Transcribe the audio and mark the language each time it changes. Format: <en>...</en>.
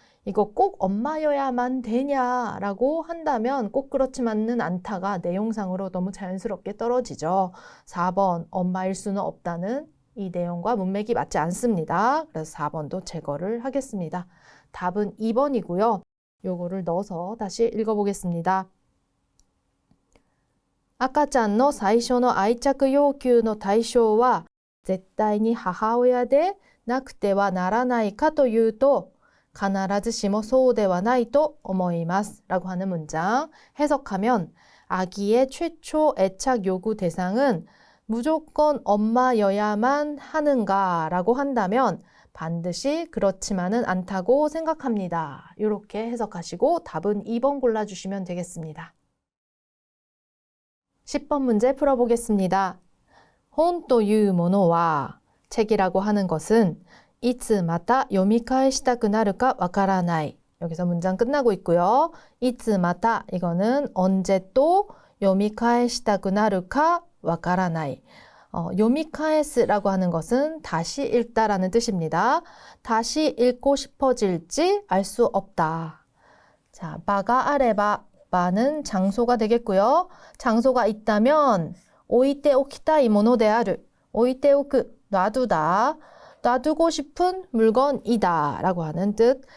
<ko>이거 꼭 엄마여야만 되냐라고 한다면 꼭 그렇지만은 않다가 내용상으로 너무 자연스럽게 떨어지죠. 4번 엄마일 수는 없다는 이 내용과 문맥이 맞지 않습니다. 그래서 4번도 제거를 하겠습니다. 답은 2번이고요. 요거를 넣어서 다시 읽어보겠습니다.</ko> <ja>赤ちゃんの最初の愛着要求の対象は絶対に母親でなくてはならないかというと必ずしもそうではないと思います</ja> <ko>라고 하는 문장 해석하면, 아기의 최초 애착 요구 대상은 무조건 엄마여야만 하는가라고 한다면 반드시 그렇지만은 않다고 생각합니다. 이렇게 해석하시고 답은 2번 골라주시면 되겠습니다. 10번 문제 풀어보겠습니다.</ko> <ja>혼というものは</ja> <ko>책이라고 하는 것은</ko> <ja>いつまた読み返したくなるかわからない.</ja> <ko>여기서 문장 끝나고 있고요.</ko> <ja>いつまた</ja> <ko>이거는 언제 또</ko> <ja>読み返したくなるかわからない.</ja> <ko>요미카에스라고 하는 것은 다시 읽다라는 뜻입니다. 다시 읽고 싶어질지 알 수 없다. 자,</ko> <ja>바가 아레바,</ja> <ko>바는 장소가 되겠고요. 장소가 있다면</ko> <ja>오이테 오키타이 모노 데 아르,</ja> <ko>오이테 오크, 놔두다, 놔두고 싶은 물건이다 라고 하는 뜻.</ko>